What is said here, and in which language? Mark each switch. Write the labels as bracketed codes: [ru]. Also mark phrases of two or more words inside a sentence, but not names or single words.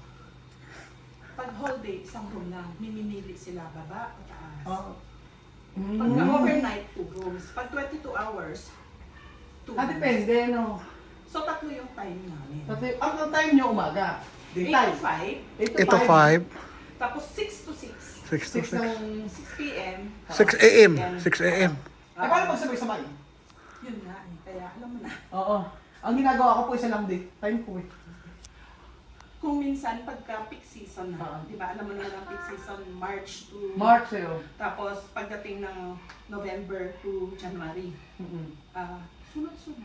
[tl] Pag [en] whole day, [tl] isang room lang. Mimimili sila baba o taas. Oo. Pagka overnight, 2 rooms. Pag 22 hours, 2 rooms. Depende, no? So, 3 yung time namin. Kasi, ang time nyo umaga. 8 Daytime. to 5, Ito 5. tapos 6 to 6. 6 to 6 6. ng... 6 p.m. 6 a.m. 6 a.m. Paano magsabay-sabay? Yun nga kaya alam mo na. Oo. Ang ginagawa ko po isa lang day. Time po eh. Kung minsan pagka [en] peak season [tl] na, di ba? Alam mo naman ang [en] peak season, [tl] March to... March sa'yo. Tapos pagdating ng [en] November to January, [tl] sunod-sunod.